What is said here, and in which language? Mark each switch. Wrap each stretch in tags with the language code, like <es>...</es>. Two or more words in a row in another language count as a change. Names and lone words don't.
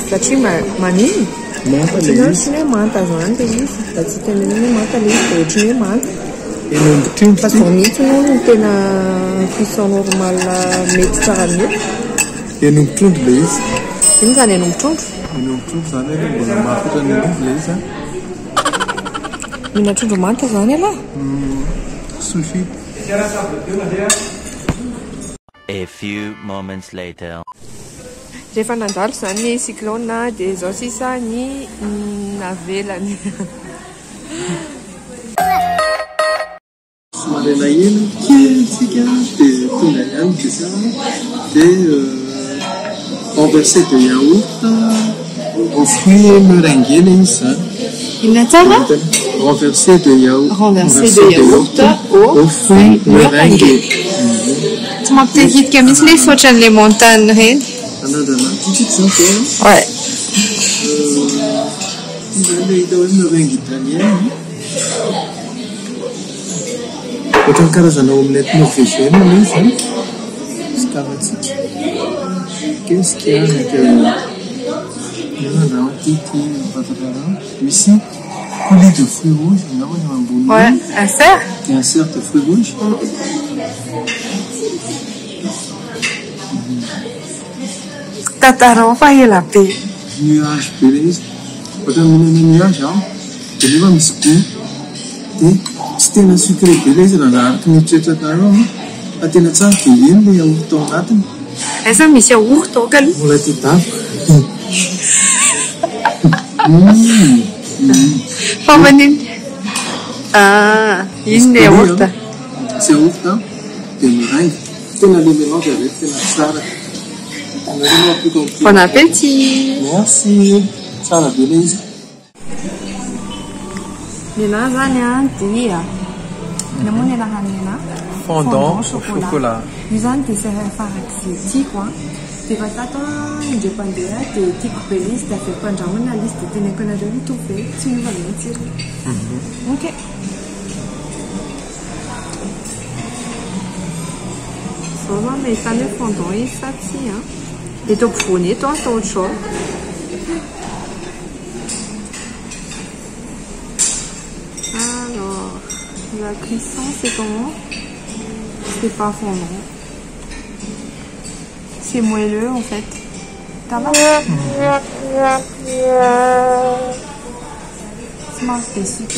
<mg>satria maniny ohatrany hoe manta zany le izy da tsy tena hoe manta le izy dia ohatrany hoe manta fa zao mihitsy no ny tena cuisson normal mety tsara mety enombotrondro le izy iny zany enombotrondro zany hoe mbola mahafitra ny izy le izy mihina trondro manta zany ala sushi.</mg> <en>A few moments later.</en> <mg>Rehefa nandalo zany ny cyclone dia zao sisa ny navelany somary elaela kelitsika dia tonga ihany dia</mg> <fr>renversé de yaourt au fruit meringué</fr> <mg>le izy zany inona tsara</mg> <fr>renversé de yaourt au fruit meringué</fr> <mg>tsy mampitehitika mihitsy le ohatran'le montagne reny ouais le hita hoe</mg> <fr>meringue italien</fr> <mg>ohatrany karazana</mg> <fr>omelette norvégienne</fr> <mg>le izy sy karatsika</mg> <fr>qu'est-ce qu'il y a avec ici coulis de fruits rouges ouais un cerf et un cerf de fruits rouges</fr> <mg>tatarao fa ela be nuage be le izy ohatrany minana nuage dia nefa misy goût dia tsy tena sucré be le izy raha nahariky mitretratareo fa tena tsara dia eny le yaourt ao anatiny aiza misy yaourt ao ka mbola ty davo fa maniny iny le yaourt sy yaourt dia miraingy tena le</mg> <fr>mélange avec</fr> <mg>tena tsara.</mg> <fr>Bon appétit. Merci.</fr> <mg>Tsara be le izy. Nena zany dia namoana raha nena</mg> <fr>fondant au chocolat.</fr> <mg>Io zany dia farak'izay tiako dia efa tato indray-pandeha dia tiako be izy dia avy ampandrahoana izy dia teneniko anareo mitovy be tsy miova ny tsiro. Ok. Zao zany mahita ny fondant izy sa tsy dia atao ampovoany eto atao autre</mg> <fr>Alors, la cuisson c'est comment? C'est pas fondant. C'est moelleux en fait. Ça va? Smart spécifique.</fr>